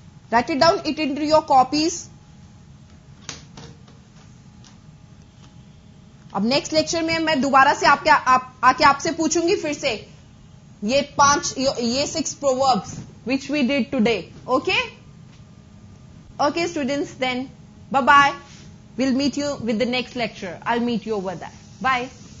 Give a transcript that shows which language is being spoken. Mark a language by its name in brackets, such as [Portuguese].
[English] Write it down, it into your copies. [Hindi] अब next lecture में मैं दोबारा से आके आपसे पूछूंगी फिर से ये 6 [English] proverbs which we did today. Okay? Okay students, then bye bye. We'll meet you with the next lecture. I'll meet you over there. Bye.